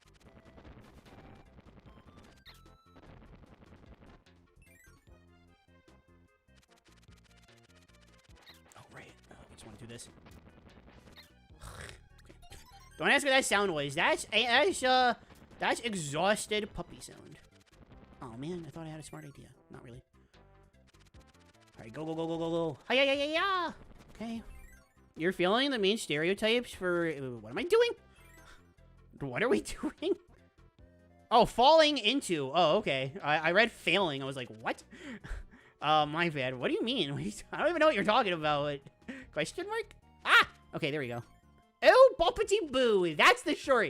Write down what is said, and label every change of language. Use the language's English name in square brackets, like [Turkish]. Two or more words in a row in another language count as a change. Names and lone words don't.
[English] Oh, right. I just want to do this. Okay. Don't ask what that sound was. That's exhausted puppy sound. Oh, man, I thought I had a smart idea. Not really. Alright, go, go, go, go, go, go. Hi-ya-ya-ya-ya! Okay. You're feeling the main stereotypes for... What am I doing? What are we doing? Oh, falling into. Oh, okay. I read failing. I was like, what? My bad. What do you mean? I don't even know what you're talking about. Question mark? Ah! Okay, there we go. Oh, boppity boo. That's the short.